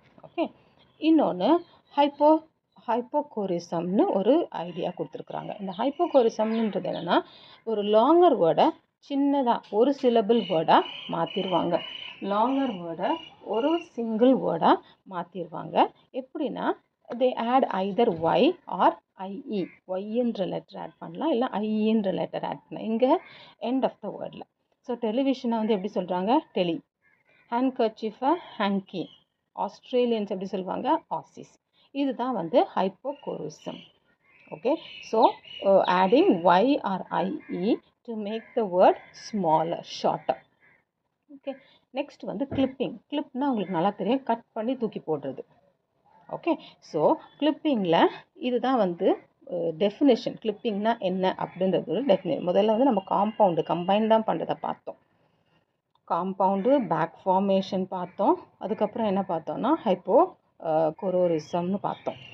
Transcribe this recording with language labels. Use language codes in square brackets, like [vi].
[ta] Okay, இன்னொன்று ஹைப்போகோரிசம்னு ஒரு idea கொடுத்துருக்குறாங்க. இந்த ஹைப்போகோரிசம்ன்றது என்னென்னா ஒரு லாங்கர் வேர்டை சின்னதாக ஒரு சிலபிள் வேர்டாக மாற்றிடுவாங்க. லாங்கர் வேர்டை ஒரு சிங்கிள் வேர்டாக மாற்றிடுவாங்க. எப்படின்னா [en] they add either y or ie. [ta] yன்ற letter add பண்ணலாம், இல்லை ஐன்ற லெட்டர் ஆட் பண்ணலாம் இங்கே [en] End of the வேர்டில். [ta] ஸோ டெலிவிஷனை வந்து எப்படி சொல்கிறாங்க? டெலி. ஹேண்ட்கர்ச்சீஃபை ஹேங்கி. ஆஸ்திரேலியன்ஸ் எப்படி சொல்லுவாங்க? ஆசிஸ். இதுதான் வந்து ஹைப்போகோரிசம். [en] Okay, so adding y or ie to make the word smaller, shorter. [ta] Okay, next வந்து கிளிப்பிங். கிளிப்னா உங்களுக்கு நல்லா தெரியும், கட் பண்ணி தூக்கி போடுறது. ஓகே, ஸோ கிளிப்பிங்கில் இதுதான் வந்து டெஃபினேஷன். கிளிப்பிங்னா என்ன அப்படின்றது டெஃபினேஷன். முதல்ல வந்து நம்ம காம்பவுண்டு கம்பைன் தான் பண்ணுறதை பார்த்தோம். காம்பவுண்டு, பேக் ஃபார்மேஷன் பார்த்தோம். அதுக்கப்புறம் என்ன பார்த்தோம்னா ஹைப்போ கொரோரிசம்னு பார்த்தோம்.